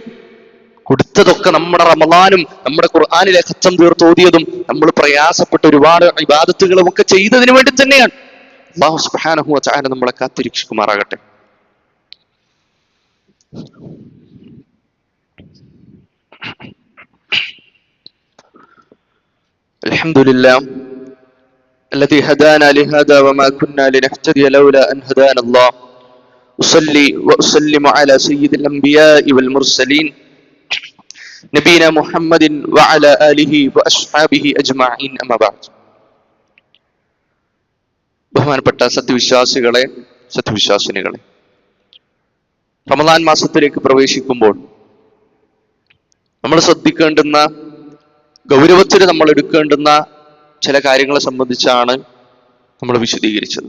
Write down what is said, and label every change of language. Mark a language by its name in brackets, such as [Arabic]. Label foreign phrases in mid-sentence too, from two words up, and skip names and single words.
[Malayalam] കൊടുത്തതൊക്കെ നമ്മുടെ റമദാനും നമ്മുടെ ഖുർആനിലെ ഖത്തം തീർത്തോതിയതും നമ്മൾ പ്രയാസപ്പെട്ട ഒരുപാട് ഇബാദത്തുകളും ഒക്കെ ചെയ്തതിനു വേണ്ടി തന്നെയാണ്. [Arabic] الله سبحانه وتعالى [Malayalam] നമ്മളെ കാത്തിരക്ഷിക്കുമാറാകട്ടെ. [Arabic] അൽഹംദുലില്ലാഹ് الذي هدانا لهذا وما كنا لنهتدي لولا أن هدانا الله أصلي وأسلم على سيد الأنبياء والمرسلين نبينا محمد وعلى آله وأصحابه أجمعين أما بعد. [Malayalam] ബഹുമാനപ്പെട്ട സത്യവിശ്വാസിനികളെ, റമദാൻ മാസത്തിലേക്ക് പ്രവേശിക്കുമ്പോൾ നമ്മൾ ശ്രദ്ധിക്കേണ്ടുന്ന, ഗൗരവത്തിൽ നമ്മൾ എടുക്കേണ്ടുന്ന ചില കാര്യങ്ങളെ സംബന്ധിച്ചാണ് നമ്മൾ വിശദീകരിച്ചത്.